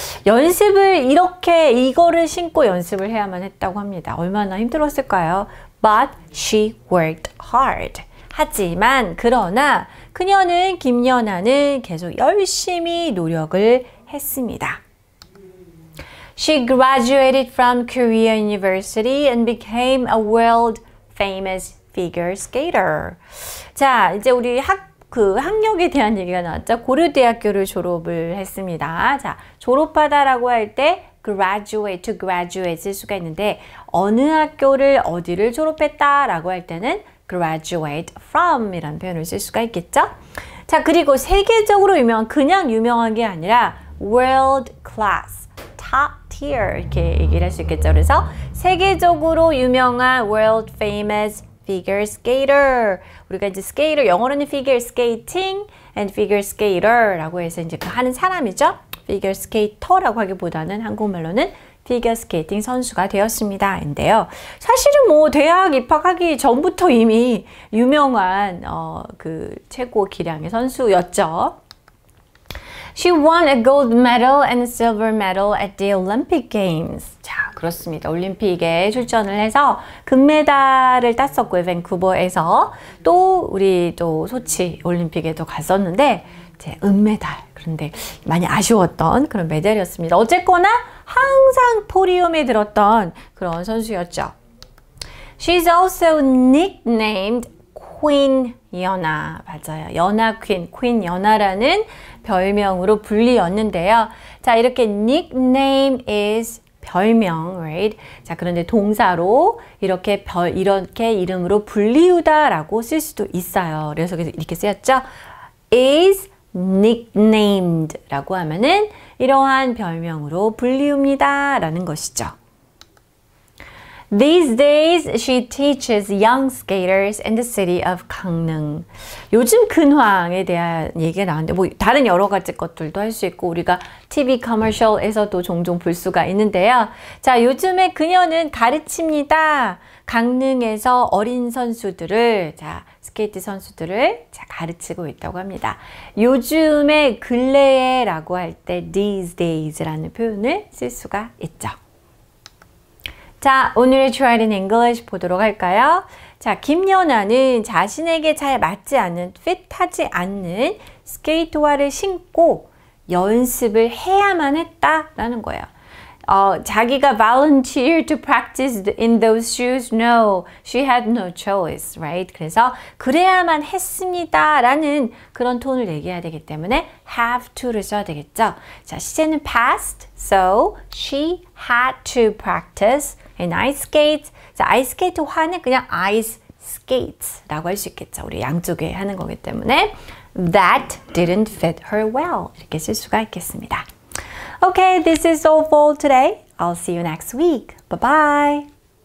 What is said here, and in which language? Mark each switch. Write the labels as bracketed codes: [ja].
[ko] 연습을 이렇게 이거를 신고 연습을 해야만 했다고 합니다. 얼마나 힘들었을까요? [en] But she worked hard. [ko] 하지만 그러나 그녀는, 김연아는 계속 열심히 노력을 했습니다. [en] She graduated from Korea University and became a world famous figure skater. [ko] 자, 이제 우리 학력에 대한 얘기가 나왔죠. 고려대학교를 졸업을 했습니다. 자, 졸업하다라고 할 때 graduate, to graduate 쓸 수가 있는데 어느 학교를 어디를 졸업했다라고 할 때는 graduate from 이라는 표현을 쓸 수가 있겠죠. 자, 그리고 세계적으로 유명한, 그냥 유명한 게 아니라 world class, top tier 이렇게 얘기를 할 수 있겠죠. 그래서 세계적으로 유명한 world famous figure skater. 우리가 이제 skater, 영어로는 figure skating and figure skater 라고 해서 이제 그 하는 사람이죠. figure skater라고 하기보다는 한국말로는 피겨 스케이팅 선수가 되었습니다. 인데요. 사실은 대학 입학하기 전부터 이미 유명한 그 최고 기량의 선수였죠. [en] She won a gold medal and a silver medal at the Olympic Games. [ko] 자, 그렇습니다. 올림픽에 출전을 해서 금메달을 땄었고요. 밴쿠버에서 우리 소치 올림픽에도 갔었는데 은메달. 그런데 많이 아쉬웠던 그런 메달이었습니다. 어쨌거나 항상 포디움에 들었던 그런 선수였죠. [en] She's also nicknamed Queen 연아. [ko] 맞아요. 연아 퀸 연아라는 별명으로 불리었는데요. 자, 이렇게 [en] nickname is [ko] 별명, [en] right? [ko] 자, 그런데 동사로 이렇게 이름으로 불리우다라고 쓸 수도 있어요. 그래서 이렇게 쓰였죠. is nicknamed 라고 하면은 이러한 별명으로 불리웁니다 라는 것이죠. [en] These days, she teaches young skaters in the city of 강릉. [ko] 요즘 근황에 대한 얘기가 나왔는데 뭐 다른 여러 가지 것들도 할 수 있고 우리가 TV 커머셜에서도 종종 볼 수가 있는데요. 자, 요즘에 그녀는 가르칩니다. 강릉에서 어린 선수들을 스케이트 선수들을 가르치고 있다고 합니다. 요즘에 근래에 라고 할 때 these days라는 표현을 쓸 수가 있죠. 자, 오늘의 [en] Try it in English [ko] 보도록 할까요? 자, 김연아는 자신에게 잘 맞지 않는, 핏하지 않는 스케이트화를 신고 연습을 해야만 했다라는 거예요. 자기가 [en] volunteer to practice in those shoes? No, she had no choice, right? [ko] 그래서 그래야만 했습니다 라는 그런 톤을 얘기해야 되기 때문에 have to를 써야 되겠죠. 자, 시제는 [en] past, so she had to practice in ice skates. [ko] 자, 아이스 스케이트 화는 그냥 ice skates 라고 할 수 있겠죠. 우리 양쪽에 하는 거기 때문에 [en] that didn't fit her well 이렇게 쓸 수가 있겠습니다. Okay, this is all for today. I'll see you next week. Bye-bye.